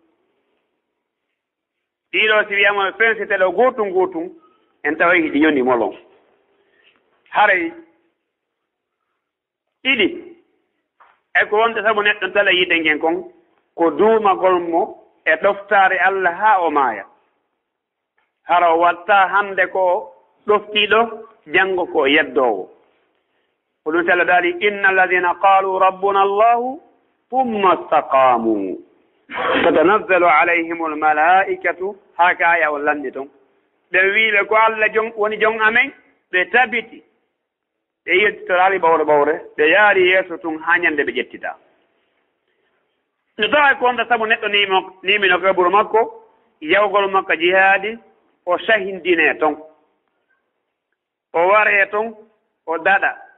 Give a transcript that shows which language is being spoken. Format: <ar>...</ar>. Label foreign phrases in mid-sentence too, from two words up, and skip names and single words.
<ff>ɗiɗo si wiyama pensiteɗo gotum gotum en taway hiɗi yoni molon haray ɗiɗi e ko wonta sabu neɗɗo tala yiide ngen kon ko duumagol mo e ɗoftaare Allah haa o maaya hara o watta hande ko ɗoftiiɗo janngo ko yeddoowo ko ɗum tala daali</ff> <ar>إن الذين قالوا ربنا الله ثم استقاموا تتنزل عليهم الملائكة</ar> <ff>haa ka aya o lanndi toon ɓe wiiɓe ko Allah woni jon amen ɓe tabiti ɓe yettitorali ɓawre ɓawre ɓe yaari yeeso tun haa ñande ɓe ƴettita no tawa ko wonta sabu neɗɗo nimino kaburu makko yawgol makko jihaadi o sahindine toon o ware toon o daɗa</ff>